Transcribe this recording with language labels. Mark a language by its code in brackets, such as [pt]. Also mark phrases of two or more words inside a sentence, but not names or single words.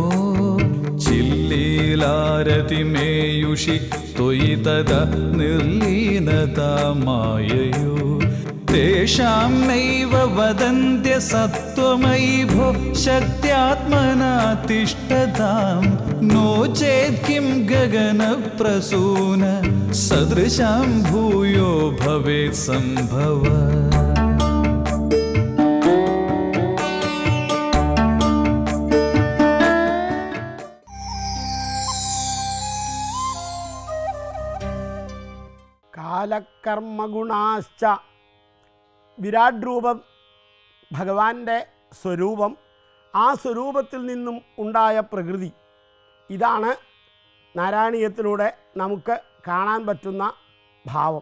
[sa] चिल्लीलारतिमेयुषि त्वयि तदा निर्लीनता माययो तेषां नैव वदन्त्य सत्त्वमयि भो शक्त्यात्मना तिष्ठताम् नो चेत् किं गगनप्रसून सदृशां भूयो भवेत् सम्भव [ml] കാലകർമ്മഗുണാശ്ച വിരാട് രൂപം ഭഗവാന്റെ സ്വരൂപം, ആ സ്വരൂപത്തിൽ നിന്നും ഉണ്ടായ പ്രകൃതി, ഇതാണ് നാരായണീയത്തിലൂടെ നമുക്ക് കാണാൻ പറ്റുന്ന ഭാവം.